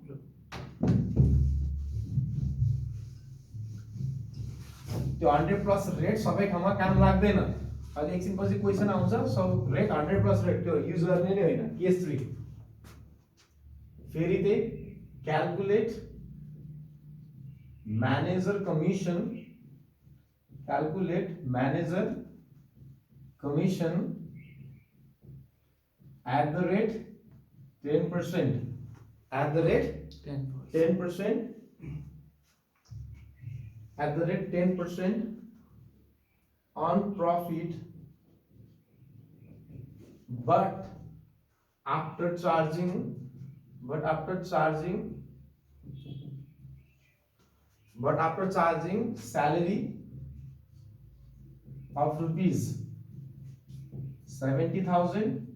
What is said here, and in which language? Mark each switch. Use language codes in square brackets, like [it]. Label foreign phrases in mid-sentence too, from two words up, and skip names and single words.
[ne] त्यो 100 [en] plus rate [ne] सबै ठाउँमा काम लाग्दैन। अहिले एकछिन पछि क्वेसन आउँछ, [en] so rate 100 plus rate [ne] त्यो युज गर्ने नै होइन। केस 3 फेरि त्यही [en] calculate manager commission, calculate manager commission at the rate 10%, at the rate 10%, at the rate 10% on profit, but after charging salary of rupees 70,000